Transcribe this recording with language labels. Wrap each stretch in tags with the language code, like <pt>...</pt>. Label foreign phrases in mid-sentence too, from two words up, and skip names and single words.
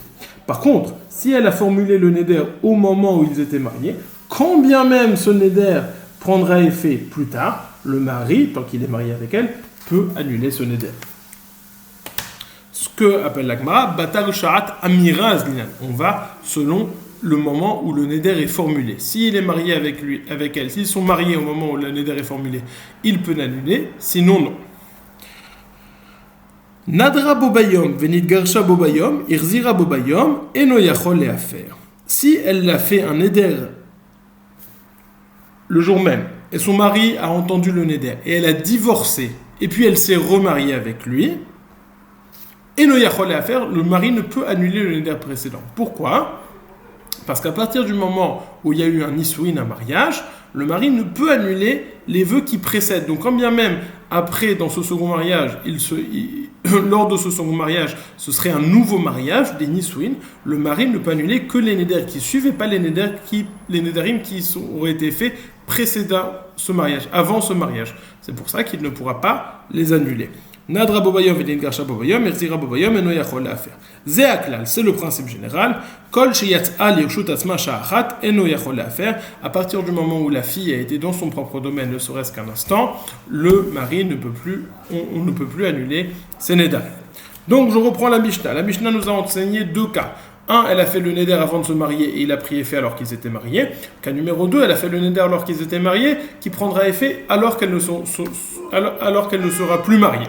<fr>Par contre, si elle a formulé le neder au moment où ils étaient mariés, quand bien même ce neder prendra effet plus tard, le mari, tant qu'il est marié avec elle, peut annuler ce neder. Ce que appelle la Gemara,</fr> <arc>בתר שעת אמירה אזלינן.</arc> <fr>On va selon le moment où le neder est formulé. S'il est marié avec elle, s'ils sont mariés au moment où le neder est formulé, il peut l'annuler, sinon non.</fr> <he>נדרה בו ביום, ונתגרשה בו ביום, החזירה בו ביום, אינו יכול להפר.</he> <fr>Si elle a fait un neder le jour même, et son mari a entendu le neder, et elle a divorcé, et puis elle s'est remariée avec lui,</fr> <he>אינו יכול להפר,</he> <fr>le mari ne peut annuler le neder précédent. Pourquoi? Parce qu'à partir du moment où il y a eu un nisouin, un mariage, le mari ne peut annuler les vœux qui précèdent. Donc quand bien même, après, dans ce second mariage, lors de ce second mariage, ce serait un nouveau mariage, des nisouin, le mari ne peut annuler que les néders qui suivent et pas les nédarim qui auraient été faits précédant ce mariage, avant ce mariage. C'est pour ça qu'il ne pourra pas les annuler.</fr> <he>נדרה בו ביום ונתגרשה בו ביום, החזירה בו ביום אינו יכול להפר. זה הכלל,</he> <fr>c'est le principe général.</fr> <he>כל שיצאה לרשות עצמה שעה אחת אינו יכול להפר.</he> <fr>À partir du moment où la fille a été dans son propre domaine, ne serait-ce qu'un instant, le mari ne peut plus, on ne peut plus annuler ses nédarim. Donc je reprends la Mishnah. La Mishnah nous a enseigné deux cas. Un, elle a fait le néder avant de se marier et il a pris effet alors qu'ils étaient mariés. Cas numéro 2, elle a fait le néder alors qu'ils étaient mariés, qui prendra effet alors qu'elle ne sera plus mariée.</fr>